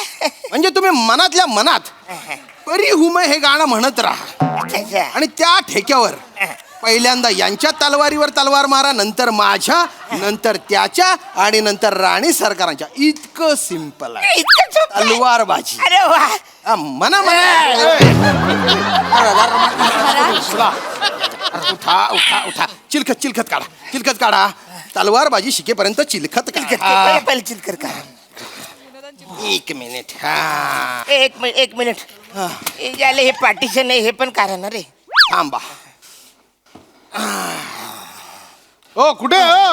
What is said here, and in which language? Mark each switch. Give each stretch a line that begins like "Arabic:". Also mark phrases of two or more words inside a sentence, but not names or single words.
Marathi: म्हणजे तुम्ही मनातल्या मनात परी हुमे हे गाणं म्हणत राहा आणि त्या ठेक्यावर पहिल्यांदा यांच्या तलवारीवर तलवार मारा, नंतर माझ्या, नंतर त्याच्या आणि नंतर राणी सरकारांच्या. इतकं सिंपल आहे इतकं सोपं आहे? तलवारबाजी. अरे वा. मना उठा उठा उठा. चिलखत चिलखत काढा, चिलखत काढा. तलवारबाजी शिकेपर्यंत चिलखत काढा. पहिले चिलकर का. एक मिनिट. हा एक मिनिट. हे झाले, हे पार्टिशन आहे, हे पण काढा ना रे. थांबा. ओ कुठे हो?